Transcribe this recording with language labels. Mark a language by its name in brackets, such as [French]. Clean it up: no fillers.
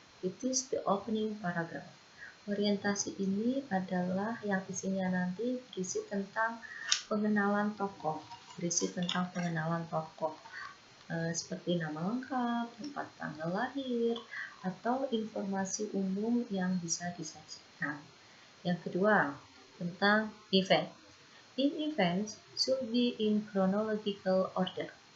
[English] It is the opening paragraph. [Indonesian] Orientasi ini adalah yang isinya nanti berisi tentang pengenalan tokoh. Seperti nama lengkap, tempat tanggal lahir, atau informasi umum yang bisa disajikan. Yang kedua, tentang event. [English] In events should be in chronological order.